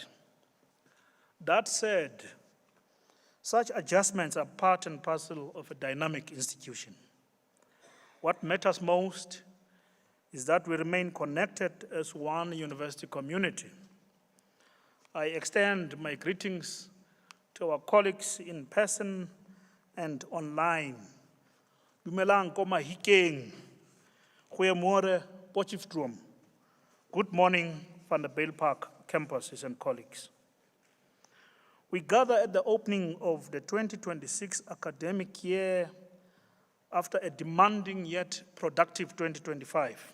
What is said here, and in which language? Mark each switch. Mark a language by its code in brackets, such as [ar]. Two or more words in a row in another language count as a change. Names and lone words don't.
[en] That said, such adjustments are part and parcel of a dynamic institution. What matters most is that we remain connected as one university community. I extend my greetings to our colleagues in person and online. [tn] Dumelang ko Mahikeng, [af] Goeiemôre Potchefstroom. [en] Good morning, Vanderbijl Park campuses and colleagues. We gather at the opening of the 2026 academic year after a demanding yet productive 2025.